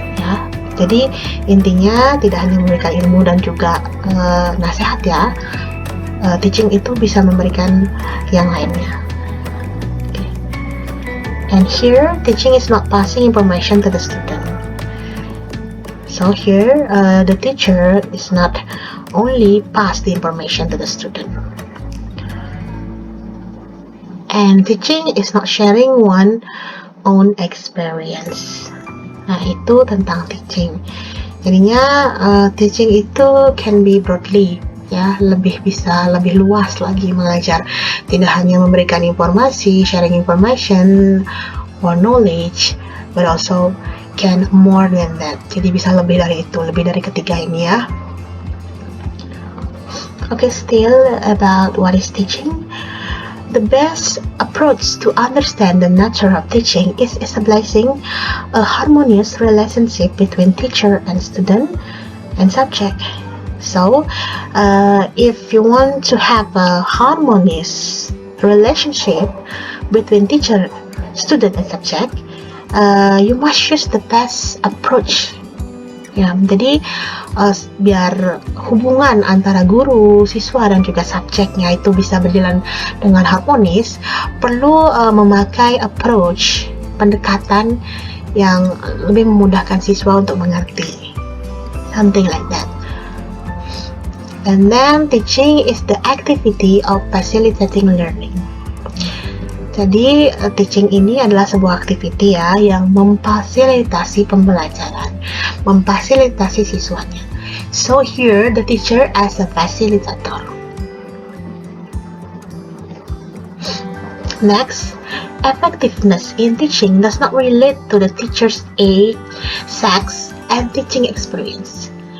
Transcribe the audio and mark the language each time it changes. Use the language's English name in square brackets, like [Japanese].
[Indonesian] Ya, jadi intinya tidak hanya memberikan ilmu dan juga nasihat ya. Teaching itu bisa memberikan yang lainnya. Okay. [English] And here, teaching is not passing information to the student. So here, the teacher is not only pass the information to the student. And teaching is not sharing one own experience. [Indonesian] Nah, itu tentang teaching. Jadinya teaching itu [English] can be broadly, [Indonesian] ya, lebih luas lagi mengajar. Tidak hanya memberikan informasi, [English] sharing information or knowledge, but also can more than that. [Indonesian] Jadi bisa lebih dari itu, lebih dari ketiga ini ya. [English] Okay, still about what is teaching. The best approach to understand the nature of teaching is establishing a harmonious relationship between teacher and student and subject. So, if you want to have a harmonious relationship between teacher, student, and subject, you must choose the best approach. [Indonesian] Ya, jadi biar hubungan antara guru, siswa, dan juga subjeknya itu bisa berjalan dengan harmonis, perlu memakai approach, pendekatan yang lebih memudahkan siswa untuk mengerti. [English] Something like that. And then teaching is the activity of facilitating learning. [Indonesian] Jadi teaching ini adalah sebuah activity ya yang memfasilitasi pembelajaran, memfasilitasi siswanya. [English] So here the teacher as a facilitator. Next, effectiveness in teaching does not relate to the teacher's age, sex, and teaching experience.